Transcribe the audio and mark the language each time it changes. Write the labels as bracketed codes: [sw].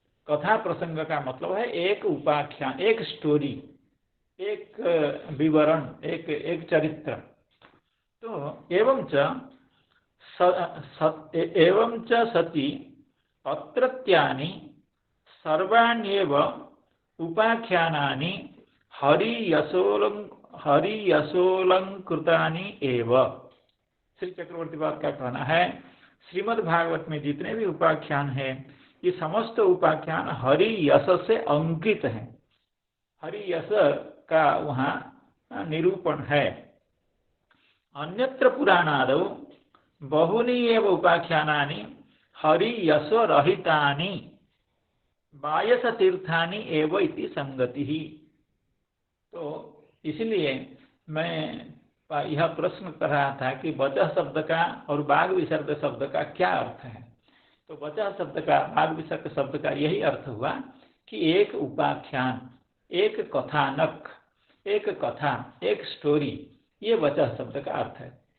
[hi] कथा प्रसंग का मतलब है एक उपाख्यान, एक स्टोरी, एक विवरण, एक चरित्र। [sa] तो एवं च सति अत्रत्यानि सर्वाण्येव उपाख्यानानि हरियशोलंकृतानि एव। [hi] श्री चक्रवर्तीपाद का कहना है, श्रीमद् भागवत में जितने भी उपाख्यान हैं ये समस्त उपाख्यान हरि यश से अंकित है, हरि यश का वहाँ निरूपण है। [sa] अन्यत्र पुराणादौ बहुनी एव उपाख्यानानि हरि यश रहितानि बायस तीर्थानि एव इति संगति ही। [hi] तो इसलिए मैं यह प्रश्न कर रहा था कि वचः शब्द का और बाघ विसर्ग शब्द का क्या अर्थ है। तो वचः शब्द का, बाघ विसर्ग शब्द का यही अर्थ हुआ कि एक उपाख्यान, एक कथानक, एक कथा, एक स्टोरी, ये वचः शब्द का अर्थ है।